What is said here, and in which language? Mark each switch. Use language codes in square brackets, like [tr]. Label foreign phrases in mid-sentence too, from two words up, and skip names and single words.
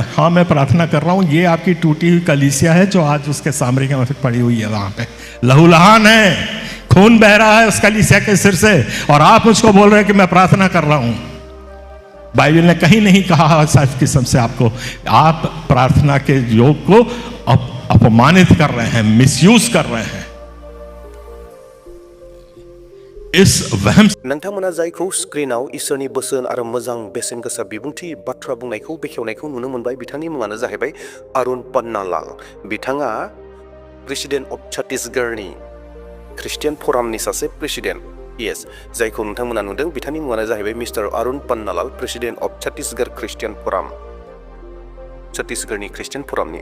[hi] हाँ मैं प्रार्थना कर रहा हूं। ये आपकी टूटी हुई कलीसिया है जो आज उसके सामरी में पड़ी हुई है, वहां पे लहूलुहान है, खून बह रहा है उस कलीसिया के सिर से, और आप मुझको बोल रहे हैं कि मैं प्रार्थना कर रहा हूं। बाइबल ने कहीं नहीं कहा इस किस्म से आपको, आप प्रार्थना के योग को अपमानित कर रहे हैं, मिसयूज कर रहे हैं। इस वहम [brx] नोंथांमोना जायखौ स्क्रिनाव इसोरनि बोसोन आरो मोजां बेसेन गोसा बिबुंथि बाथ्रा बुंनायखौ बेखेवनायखौ नुनो मोनबाय। बिथांनि मुङानो जाहैबाय अरुण पन्नालाल। बिथाङा [en] president of [brx] छत्तीसगढ़नि ख्रिस्टियान फरामनि सासे प्रेसिडेन्ट। येस, जायखौ नोंथांमोना नुदों बिथांनि मुङानो जाहैबाय मिस्टार अरुण पन्नालाल, [en] president of [brx] छत्तीसगढ़ ख्रिस्टियान फराम, छत्तीसगढ़नि ख्रिस्टियान फरामनि।